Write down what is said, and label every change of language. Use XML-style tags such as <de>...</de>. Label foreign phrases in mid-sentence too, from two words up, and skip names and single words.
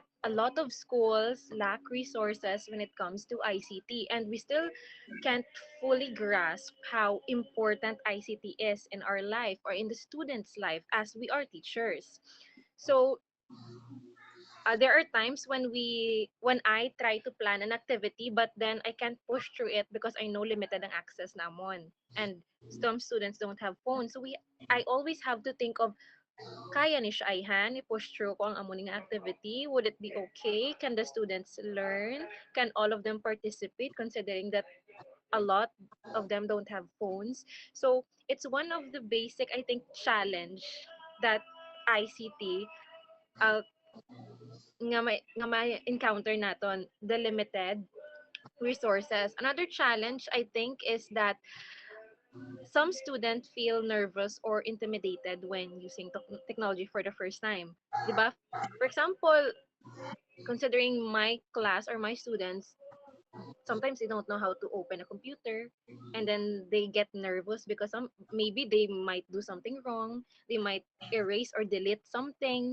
<en>A lot of schools lack resources when it comes to ICT, and we still can't fully grasp how important ICT is in our life or in the student's life as we are teachers. So, there are times when I try to plan an activity but then I can't push through it because I know</en> <hil>limited ang access namon,</hil> <en>and some students don't have phones, so we I always have to think of</en> <hil>kaya ni siya ayhan i-push through ko ang amuning activity.</hil> <en>Would it be okay? Can the students learn? Can all of them participate considering that a lot of them don't have phones? So it's one of the basic, I think, challenge that ICT uh,</en> <hil>nga may encounter naton,</hil> <en>the limited resources. Another challenge I think is that some students feel nervous or intimidated when using technology for the first time.</en> <tl>'Di ba?</tl> <en>For example, considering my class or my students, sometimes they don't know how to open a computer, and then they get nervous because maybe they might do something wrong, they might erase or delete something.</en>